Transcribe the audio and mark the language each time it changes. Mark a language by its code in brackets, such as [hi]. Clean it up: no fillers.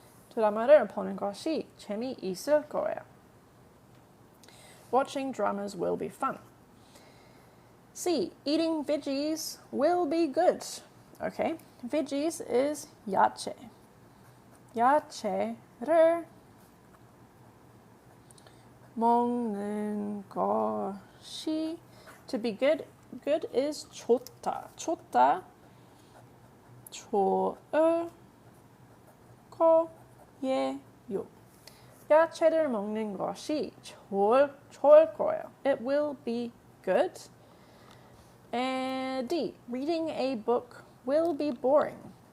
[ko] 드라마를 보는 것이 재미있을 거예요. [en] Watching dramas will be fun. C, eating veggies will be good. Okay, veggies is 야채. [ko] 야채를 먹는 것이 [en] to be good. Good is [ko] 좋다. 좋다. 좋을 거예요. 야채를 먹는 것이 좋을 거예요. [en] It will be good. And D. Reading a book will be boring.